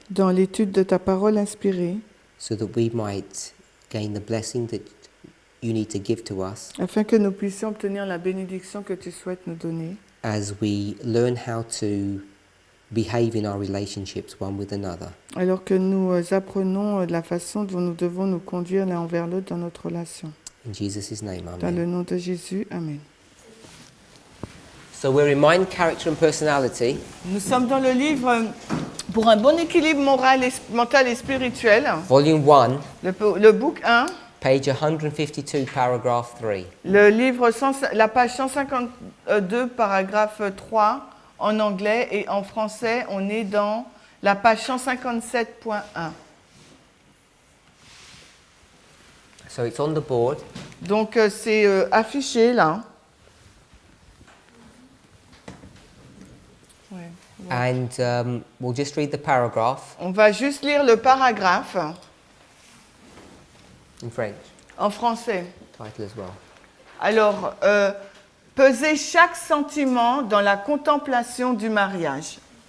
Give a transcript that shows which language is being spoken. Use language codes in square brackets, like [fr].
[fr] dans l'étude de ta parole inspirée, [en] so that we might gain the blessing that you need to give to us [fr] afin que nous puissions obtenir la bénédiction que tu souhaites nous donner, [en] as we learn how to behave in our relationships one with another. [fr] alors que nous apprenons la façon dont nous devons nous conduire l'un envers l'autre dans notre relation. [en] In Jesus' name, [fr] Dans le [en] amen. [fr] nom de Jésus, Amen. [en] So we're in Mind, Character and Personality, [fr] Nous sommes dans le livre pour un bon équilibre mental et spirituel, [en] Volume 1, [fr] le book 1, [en] page 152, paragraph 3. [fr] le livre la page 152, paragraphe 3 en anglais, et en français, on est dans la page 157.1. [en] So it's on the board. [fr] Donc c'est affiché là. Ouais. [en] And we'll just read the paragraph [fr] On va juste lire le paragraphe [en] in French, [fr] en français. [en] title as well. [fr] Alors, peser chaque sentiment dans la contemplation du mariage.